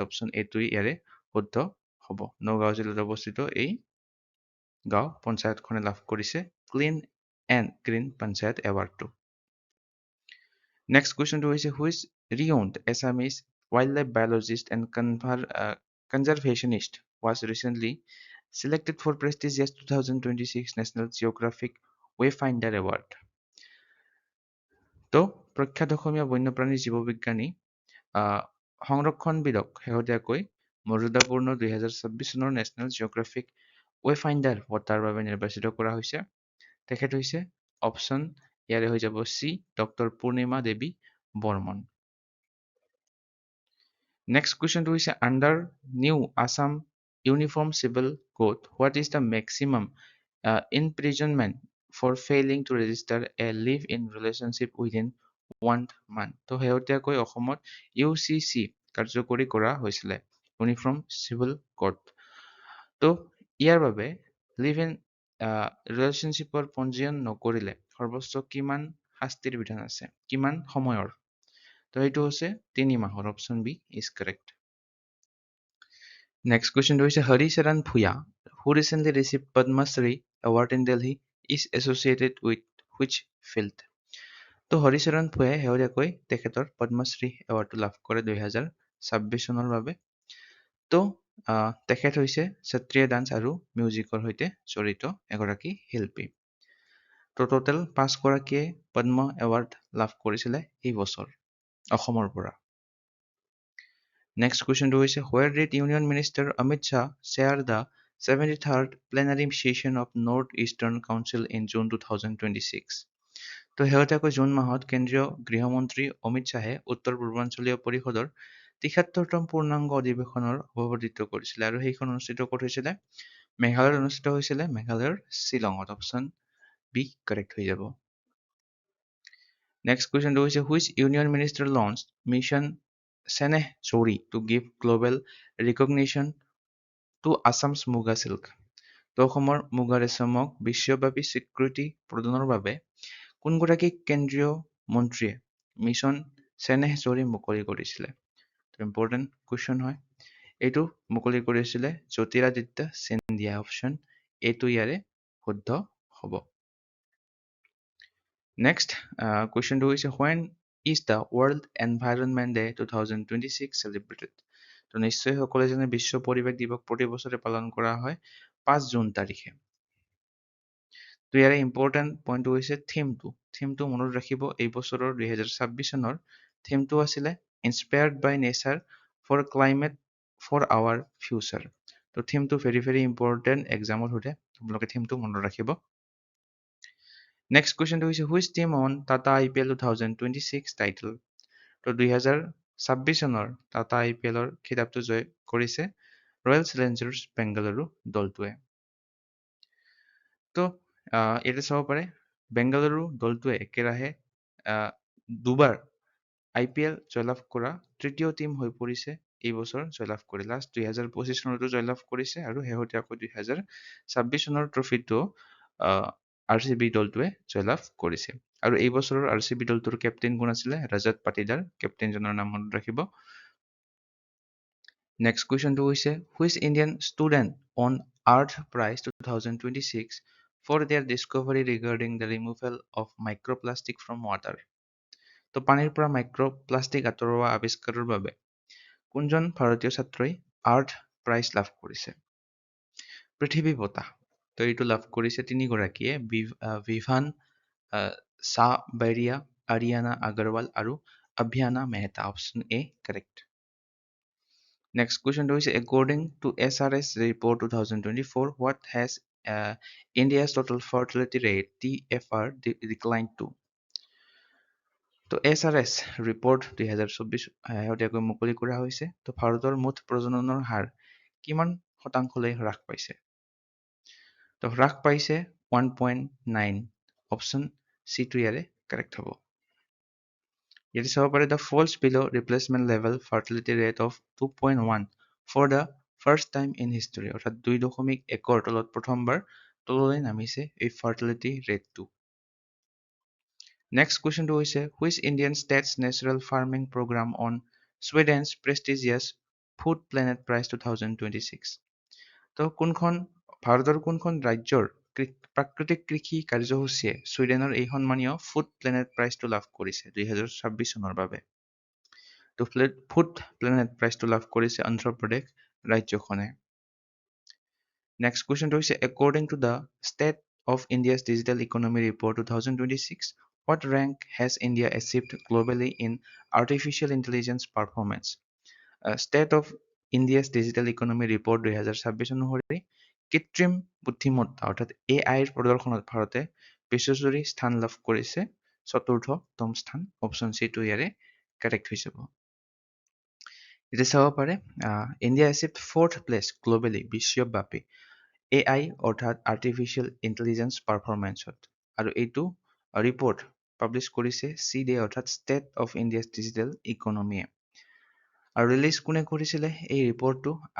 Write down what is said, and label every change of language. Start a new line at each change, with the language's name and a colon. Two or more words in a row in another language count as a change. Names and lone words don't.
Assamese: অপশ্যন এটো ইয়াৰে শুদ্ধ হ'ব। নগাঁও জিলাত অৱস্থিত এই গাঁও পঞ্চায়তখনে লাভ কৰিছে ক্লিন এণ্ড গ্ৰীণ পঞ্চায়ত এৱাৰ্ডটো।
English: next questionটো হৈছে which renowned Assamese wildlife biologist and conservationist was recently selected for prestigious 2026 National Geographic Wayfinder Award.
Assamese: তো প্ৰখ্যাত অসমীয়া বন্যপ্ৰাণী জীৱবিজ্ঞানী সংৰক্ষণবিদক শেহতীয়াকৈ মৰ্যাদাপূৰ্ণ 2026 চনৰ নেশ্যনেল জিঅ'গ্ৰাফিক ৱেফাইণ্ডাৰ বঁটাৰ বাবে নিৰ্বাচিত কৰা হৈছে। তেখেত হৈছে অপশ্যন ইয়াৰে হৈ যাব চি ডক্টৰ পূৰ্ণিমা দেৱী বৰ্মন।
English: next questionটো হৈছে under new Assam uniform civil code what is the maximum imprisonment for failing to register a live-in relationship within 1 month?
Assamese: তো শেহতীয়াকৈ অসমত UCC কাৰ্যকৰী কৰা হৈছিলে
English: uniform civil code.
Assamese: তো ইয়াৰ বাবে
English: live-in relationshipৰ
Assamese: পঞ্জীয়ন নকৰিলে সৰ্বোচ্চ কিমান শাস্তিৰ বিধান আছে, কিমান সময়ৰ? তো এইটো হৈছে 3 মাহৰ।
English: option B is correct. next questionটো হৈছে হৰিচৰণ ভূঞা who recently received Padma Shri Award in Delhi is associated with which field?
Assamese: তো হৰিচৰণ ভূঞাই শেহতীয়াকৈ তেখেতৰ পদ্মশ্ৰী এৱাৰ্ডটো লাভ কৰে 2026 চনৰ বাবে। তো তেখেত হৈছে সত্ৰীয়া ডান্স আৰু মিউজিকৰ সৈতে জড়িত এগৰাকী শিল্পী। তো টোটেল 5 গৰাকীয়ে পদ্ম এৱাৰ্ড লাভ কৰিছিলে এই বছৰ অসমৰ পৰা।
English: Next question to is where did Union Minister Amit Shah share the 73rd plenary session of North-Eastern Council in June 2026?
Assamese: তো শেহতীয়াকৈ জুন মাহত কেন্দ্ৰীয় গৃহমন্ত্ৰী অমিত শ্বাহে উত্তৰ পূৰ্বাঞ্চলীয় পৰিষদৰ ৭৩তম পূৰ্ণাংগ অধিৱেশনৰ সভাপতিত্ব কৰিছিলে আৰু সেইখন অনুষ্ঠিত ক'ত হৈছিলে? মেঘালয়ত অনুষ্ঠিত হৈছিলে, মেঘালয়ৰ শ্বিলঙত।
English: option B correct
Assamese: হৈ যাব।
English: Next question to is which Union Minister launched Mission Seneh-Chori to give global recognition to Assam's Muga silk?
Assamese: তো অসমৰ মুগা ৰেচমক বিশ্বব্যাপী স্বীকৃতি প্ৰদানৰ বাবে কোনগৰাকী কেন্দ্ৰীয় মন্ত্ৰীয়ে মিছন চেনেহ-চৰি মুকলি কৰিছিলে?
English: important question
Assamese: হয়। এইটো মুকলি কৰিছিলে জ্যোতিৰাদিত্য সিন্ধিয়া। অপশ্যন এইটো ইয়াৰে শুদ্ধ হ'ব।
English: Next question to is when is the World Environment Day 2026 celebrated?
Assamese: তো নিশ্চয় সকলোৱে জানে বিশ্ব পৰিৱেশ দিৱস প্ৰতি বছৰে পালন কৰা হয় 5 জুন তাৰিখে। তো ইয়াৰে
English: important pointটো
Assamese: হৈছে থিমটো। থিমটো মনত ৰাখিব এই বছৰৰ 2026 চনৰ থিমটো আছিলে
English: inspired by nature for climate for our future.
Assamese: তো থিমটো
English: very important examত
Assamese: সোধে, আপোনালোকে থিমটো মনত ৰাখিব।
English: Next question to is which team won Tata IPL 2026 title?
Assamese: তো 2026 চনৰ টাটা IPLৰ খিতাপটো জয় কৰিছে ৰয়েল চেলেঞ্জাৰ্ছ বেংগালুৰু দলটোৱে। তো ইয়াতে চাব পাৰে বেংগালুৰু দলটোৱে একেৰাহে দুবাৰ IPL জয়লাভ কৰা তৃতীয় টীম হৈ পৰিছে এই বছৰ জয়লাভ কৰি। লাষ্ট 2025 চনতো জয়লাভ কৰিছে আৰু শেহতীয়াকৈ 2026 চনৰ ট্ৰফিটো RCB দলটোৱে জয়লাভ কৰিছে। আৰু এই বছৰৰ RCB দলটোৰ কেপ্টেইন কোন আছিলে? ৰজত পাটিদাৰ। কেপ্টেইনজনৰ নাম মনত ৰাখিব।
English: next questionটো হৈছে which Indian student won Earth Prize 2026 for their discovery regarding the removal of microplastic from water?
Assamese: তো পানীৰ পৰা মাইক্ৰ'প্লাষ্টিক আঁতৰোৱা আৱিষ্কাৰৰ বাবে কোনজন ভাৰতীয় ছাত্ৰই আৰ্থ প্ৰাইজ লাভ কৰিছে? পৃথিৱী বঁটা। তো এইটো লাভ কৰিছে 3 গৰাকীয়ে ভিভান সাবেৰিয়া, আৰিয়ানা আগৰৱাল আৰু অভিয়ানা মেহতা।
English: option A correct. next questionটো হৈছে according to SRS report 2024 what has India's total fertility rate TFR declined to?
Assamese: তো SRS ৰিপৰ্ট 2024 শেহতীয়াকৈ মুকলি কৰা হৈছে। তো ভাৰতৰ মুঠ প্ৰজননৰ হাৰ কিমান শতাংশলৈ হ্ৰাস পাইছে তো হ্ৰাস পাইছে 1.9 অপশ্যন C টো ইয়াৰে কাৰেক্ট হ'ব ইয়াতে চাব পাৰে
English: the falls below replacement level fertility rate of 2.1 for the first time in history
Assamese: অৰ্থাৎ 2.1 তলত প্ৰথমবাৰ তললৈ নামিছে এই
English: fertility rate
Assamese: টো
English: Next question to
Assamese: হৈছে
English: which Indian state's natural farming program on Sweden's prestigious Food Planet Prize 2026
Assamese: তো কোনখন ভাৰতৰ কোনখন ৰাজ্যৰ প্ৰাকৃতিক কৃষি কাৰ্যসূচীয়ে ছুইডেনৰ এই সন্মানীয় ফুড প্লেনেট প্ৰাইজটো লাভ কৰিছে 2026 চনৰ বাবে তো ফুড প্লেনেট প্ৰাইজটো লাভ কৰিছে অন্ধ্ৰ প্ৰদেশ ৰাজ্যখনে
English: Next question to
Assamese: হৈছে
English: according to the State of India's Digital Economy Report 2026 what rank has India achieved globally in artificial intelligence performance State of India's Digital Economy
Assamese: Report 2026 অনুসৰি কৃত্ৰিম বুদ্ধিমত্তা অৰ্থাৎ AI ৰ প্ৰদৰ্শনত ভাৰতে বিশ্বজুৰি স্থান লাভ কৰিছে চতুৰ্থতম স্থান অপশ্যন C টো ইয়াৰে কাৰেক্ট হৈ যাব এতিয়া চাব পাৰে ইণ্ডিয়া
English: achieved fourth place globally
Assamese: বিশ্বব্যাপী AI অৰ্থাৎ
English: artificial intelligence performanceত
Assamese: আৰু এইটো
English: report publish
Assamese: কৰিছে CDE অৰ্থাৎ ষ্টেট অফ ইণ্ডিয়াছ ডিজিটেল ইকনমিয়ে আৰু ৰিলিজ কোনে কৰিছিলে এই ৰিপৰ্টটো